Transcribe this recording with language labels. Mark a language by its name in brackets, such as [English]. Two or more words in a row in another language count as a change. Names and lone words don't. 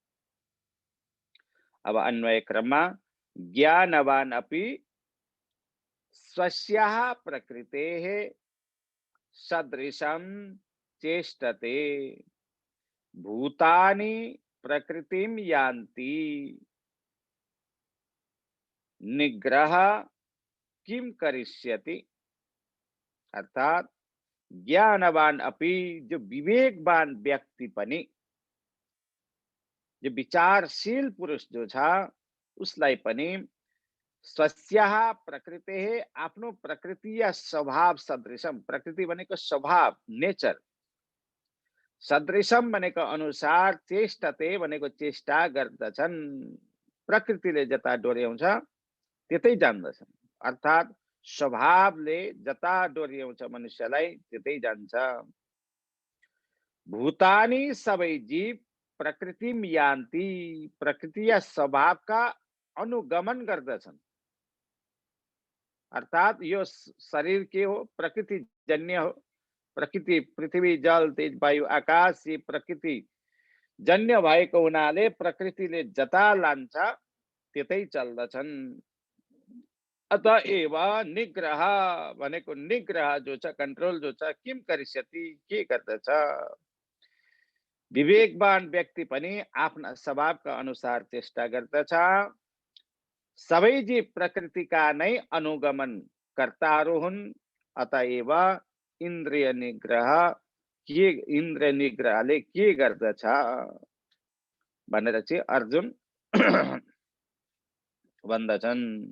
[Nepali] अब अन्वय क्रममा [Sanskrit] ज्ञानवान् अपि स्वस्याः प्रकृतेः सदृशं चेष्टते भूतानि प्रकृतिं यान्ति निग्रह किं करिष्यति। [Nepali] अर्थात [Sanskrit] ज्ञानवान अपि [Nepali] जो विवेकवान व्यक्ति पनि, जो विचारशील पुरुष जो छ उसलाई पनि [Sanskrit] स्वस्याः प्रकृतेः [Nepali] आफ्नो प्रकृतिया स्वभाव सदृशम, प्रकृति भनेको स्वभाव नेचर, सदृशम भनेको अनुसार, चेष्टते भनेको चेष्टा गर्दछन्, प्रकृतिले जता डोर्याउँछ त्यतै जान्दछन्। अर्थात स्वभावले जता डोर्याउँछ मनुष्यलाई त्यतै जान्छ। भूतानि सबै जीव [Sanskrit] प्रकृतिम यान्ति, [Nepali] प्रकृतिया स्वभावका अनुगमन गर्दछन्। अर्थात यो शरीर के हो, प्रकृति जन्य हो। प्रकृति पृथ्वी जल तेज वायु आकाश यी प्रकृति जन्य भएको हुनाले प्रकृतिले जता लान्छ त्यतै चल्दछन्। अतएव निग्रह भनेको निग्रह जो छ, कन्ट्रोल जो छ, [Sanskrit] किम करिष्यति [Nepali] के गर्दछ। विवेकवान व्यक्ति पनि आफ्ना स्वभावका अनुसार चेष्टा गर्दछ। सबै जीव प्रकृतिका नै अनुगमन कर्ताहरू हुन्। अतएव इन्द्रिय निग्रहले के गर्दछ भनेर चाहिँ अर्जुन भन्दछन्।